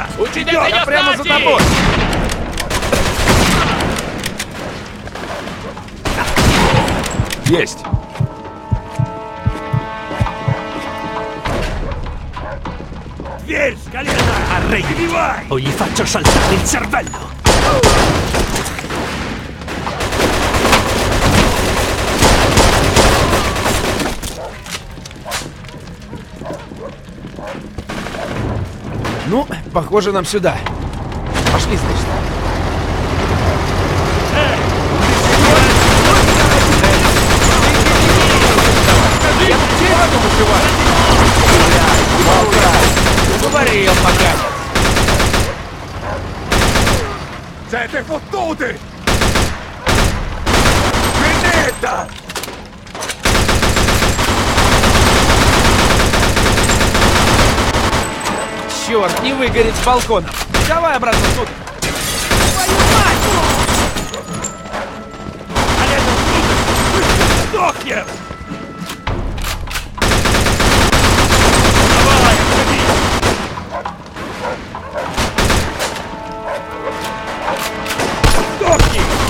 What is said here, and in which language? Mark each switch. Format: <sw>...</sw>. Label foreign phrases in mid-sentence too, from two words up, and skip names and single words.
<ru>Учитель, Идёт! идёт Прямо за сзади! тобой. Есть. Дверь, скалета! Забивай!</ru> <it>O gli faccio saltare il cervello!</it> <ru>Ну, похоже, нам сюда. Пошли, значит. Говорил, пока.</ru> <it>Siete fottuti! Finita!</it> <ru>Черт, не выгорит с балкона. Давай обратно тут. Скалета, внутрь! Сдохнем! Давай, ходи! Сдохни!</ru>